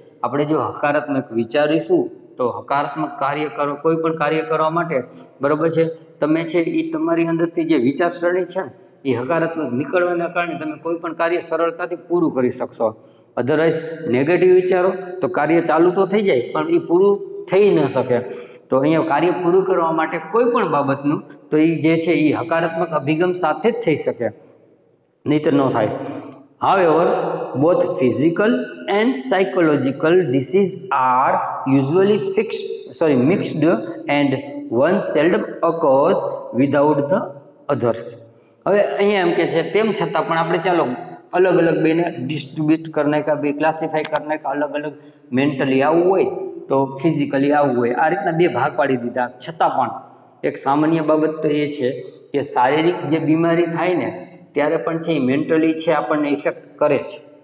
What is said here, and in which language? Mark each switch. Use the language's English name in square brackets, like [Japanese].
[Gujarati] આપણે જો હકારાત્મક વિચારીશું તો હકારાત્મક કાર્ય કરો, કોઈ પણ કાર્ય કરવા માટે, બરાબર છે, તમે છે એ તમારી અંદરથી જે વિચારસરણી છે ને એ હકારાત્મક નીકળવાના કારણે તમે કોઈ પણ કાર્ય સરળતાથી પૂરું કરી શકશો. અધરવાઇઝ નેગેટિવ વિચારો તો કાર્ય ચાલુ તો થઈ જાય પણ એ પૂરું થઈ ન શકે. તો અહીંયા કાર્ય પૂરું કરવા માટે કોઈ પણ બાબતનું તો એ જે છે એ હકારાત્મક અભિગમ સાથે જ થઈ શકે, નહીંતર ન થાય. [English] However, both physical and psychological diseases are usually mixed and one seldom occurs without the others. [Gujarati] હવે અહીંયા એમ કે છે તેમ છતાં પણ આપણે ચાલો અલગ અલગ બેને ડિસ્ટ્રીબ્યુટ કરને કા બે ક્લાસિફાઈ કરને કા અલગ અલગ મેન્ટલી આવવું હોય તો ફિઝિકલી આવવું હોય, આ રીતના બે ભાગ પાડી દીધા. છતાં પણ એક સામાન્ય બાબત તો એ છે કે શારીરિક જે બીમારી થાય ને ત્યારે પણ છે એ મેન્ટલી છે આપણને ઇફેક્ટ કરે છે.